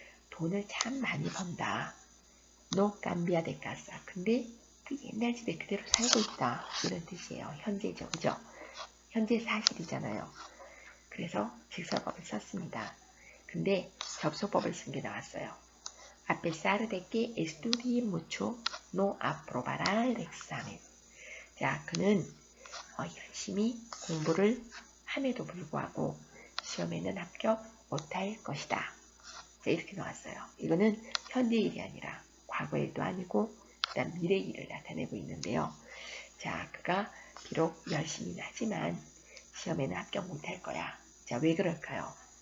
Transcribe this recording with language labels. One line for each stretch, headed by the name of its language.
Korean: 돈을 참 많이 번다.
Spanish: No cambia de casa.
Korean: 근데 그 옛날 집에 그대로 살고 있다. 이런 뜻이에요. 현재죠. 그죠? 현재 사실이잖아요. 그래서 직설법을 썼습니다. 근데 접속법을 쓴 게 나왔어요.
Spanish: A pesar de que estudie mucho, no aprobará el examen.
Korean: 자, 그는 열심히 공부를 함에도 불구하고 시험에는 합격 못할 것이다. 자, 이렇게 나왔어요. 이거는 현재 일이 아니라 과거 일도 아니고 그다음 미래 일을 나타내고 있는데요. 자, 그가 비록 열심히 하지만 시험에는 합격 못할 거야. 자, 왜 그럴까요?